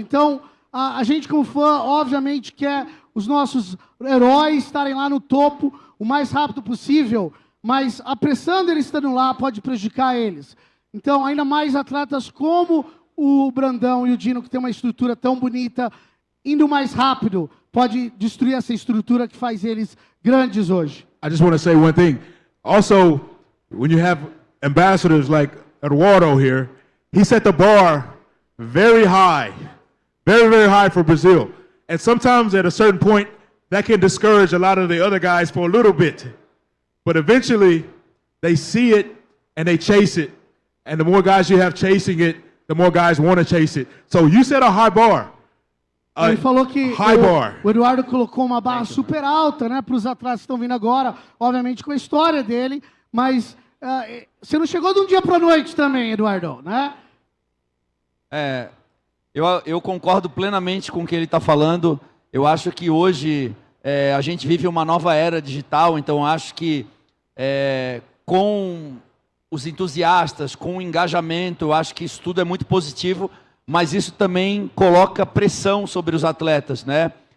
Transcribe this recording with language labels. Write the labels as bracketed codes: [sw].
[pt] Então, a gente como fã, obviamente, quer os nossos heróis estarem lá no topo o mais rápido possível, mas apressando eles estando lá pode prejudicar eles. Então, ainda mais atletas como o Brandão e o Dino, que tem uma estrutura tão bonita, indo mais rápido, pode destruir essa estrutura que faz eles grandes hoje. [en] I just want to say one thing. Also, when you have ambassadors like Eduardo here, he set the bar very high. Very, very high for Brazil. And sometimes at a certain point, that can discourage a lot of the other guys for a little bit. But eventually, they see it and they chase it. And the more guys you have chasing it, the more guys want to chase it. So you set a high bar. [pt] Ele falou que o Eduardo colocou uma barra super alta, né, para os atletas que estão vindo agora, obviamente com a história dele, mas você não chegou de um dia para a noite também, Eduardo, né? Eu concordo plenamente com o que ele está falando. Eu acho que hoje a gente vive uma nova era digital, então acho que com os entusiastas, com o engajamento, eu acho que isso tudo é muito positivo, mas isso também coloca pressão sobre os atletas, né?